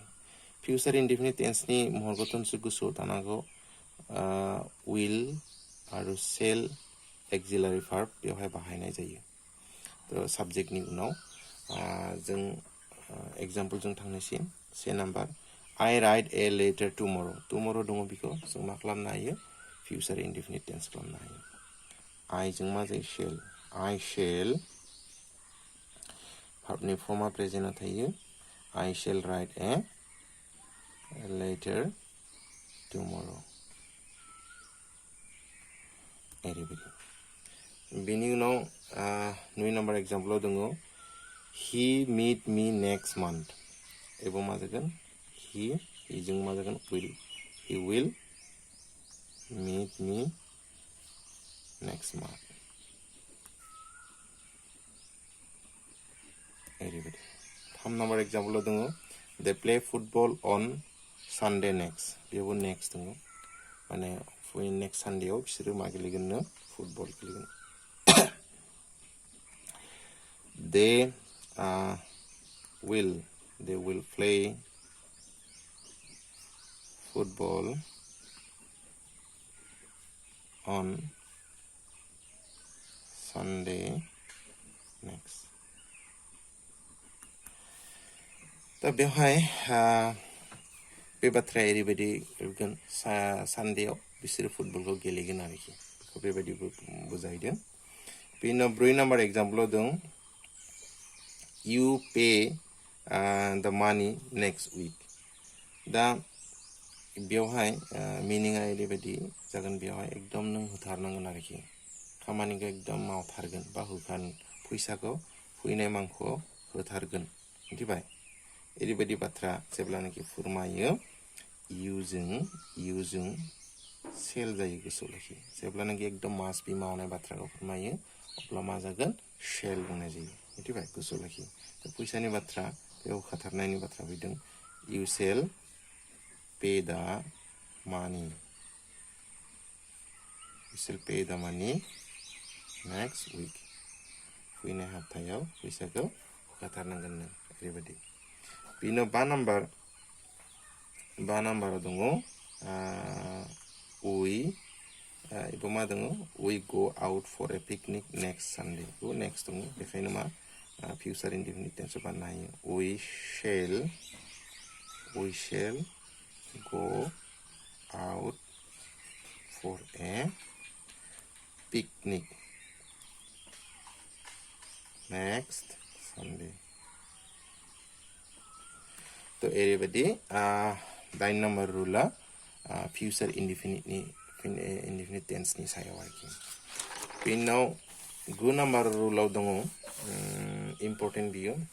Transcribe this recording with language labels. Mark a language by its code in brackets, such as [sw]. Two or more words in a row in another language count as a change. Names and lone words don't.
[en] future indefinite [brx] टेन्सनि महरखौथ' गोसोआव थानांगौ विल आरो [en] shall auxiliary verb [brx] बेवहाय बाहायनाय जायो। थ' साबजेक्टनि उनाव जों एग्जाम्पल जों थांनोसै 6 नम्बर [en] I write a letter tomorrow [brx] दङ बेखौ जों मा खालामनो हायो [en] future indefinite tense [brx] खालामनो हायो। [en] I [brx] जों मा जायो [en] shall I shall [brx] भार्बनि फर्मा प्रेजेन्टआव थायो [en] I shall write a letter tomorrow। [brx] ओरैबायदि बेनि उनाव 9 नम्बर एग्जाम्पलाव दङ [en] he meet me next month। [brx] एबो मा जागोन [en] he [brx] जों मा जागोन [en] he will meet me next month। [brx] ओरैबायदि 3 नम्बर एग्जाम्पलाव दङ [en] they play football on Sunday next। [brx] बेयावबो नेक्स्ट दङ माने [en] next Sunday [brx] बिसोरो मा गेलेगोननो फुटबल गेलेगोन। [en] they will play football on Sunday next। [brx] दा बेवहाय बे बाथ्राया ओरैबायदि फैगोन सानदेयाव बिसोरो फुटबलखौ गेलेगोन आरोखि बेखौ बेबायदि बुजायदों बेनि उनाव 4 नाम्बार एग्जाम्पलाव दं [en] you pay the money next week [brx] दा बेवहाय मिनिंआ ओरैबायदि जागोन बेवहाय एकदम नों होथारनांगोन आरोखि खामानिखौ एकदम मावथारगोन बा होखान फैसाखौ फैनाय मांखौ होथारगोन मिथिबाय ओरैबायदि बाथ्रा जेब्लानाखि फोरमायो इउजों सेल जायो गोसोआव लाखि जेब्लानाखि एकदम मास बि मावनाय बाथ्राखौ फोरमायो अब्ला मा जागोन सेल बुंनाय जायो मिथिबाय गोसोआव लाखि फैसानि बाथ्रा बेयाव होखाथारनायनि बाथ्रा फैदों [en] you shall pay the money you shall pay the money next week [brx] फैनाय हप्तायाव फैसाखौ होखाथारनांगोन नों ओरैबायदि बिनो 5 नाम्बाराव दङ इबो मा दङ [en] we go out for a picnic next Sunday [brx] बो नेक्स्ट दङ बेखायनो मा [en] future indefinite tense [brx] बानायनो हायो [en] we shall go out for a picnic next Sunday [brx] तो एरैबायदि 9 नम्बर रुला [en] future indefinite tense [brx] नि सायाव आरोखि बेनि उनाव 9 नम्बर रुलाव दङ इम्पोर्टेन्ट बियो